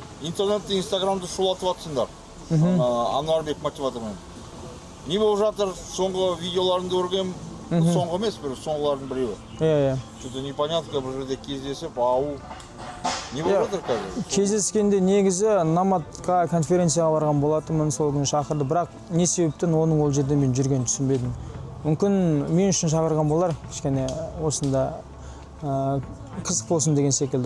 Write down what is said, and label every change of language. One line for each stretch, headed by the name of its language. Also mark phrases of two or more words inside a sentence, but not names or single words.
Kazakh: интернетте, инстаграмды шулатып атсыңдар. Ануарбек мотиватормен. Не болып жатыр, соңғы видеоларында көргем, соңғы емес, бір соңғылардың біреуі. Иә.
Russian: Что-то непонятно,
Kazakh: бір жерде кездесіп, ау. Не болып жатыр қазір? Кездескенде негізі Наматқа конференцияға барған болатынмын, сол күні шақырды, бірақ не себептен оның ол жерде мен жүргенін түсінбедім. Мүмкін мен үшін шақырған болар, кішкене осында қызық болсын деген секілді.